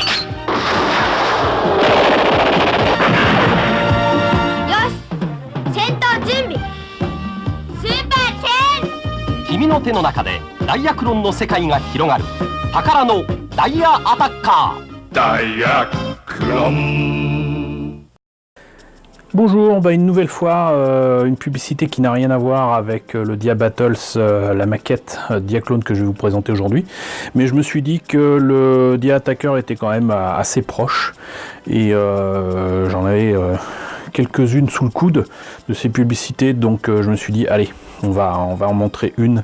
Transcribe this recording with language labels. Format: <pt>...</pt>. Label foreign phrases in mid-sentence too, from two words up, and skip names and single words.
<ja>よし戦闘準備スーパーチェンジ君の手の中でダイヤクロンの世界が広がる宝のダイヤアタッカーダイヤクロン。</ja> <fr>Bonjour, une nouvelle fois, une publicité qui n'a rien à voir avec le Dia Battles, la maquette Diaclone que je vais vous présenter aujourd'hui. Mais je me suis dit que le Dia Attacker était quand même assez proche et j'en avais quelques-unes sous le coude de ces publicités, donc je me suis dit allez, on va en montrer une.</fr>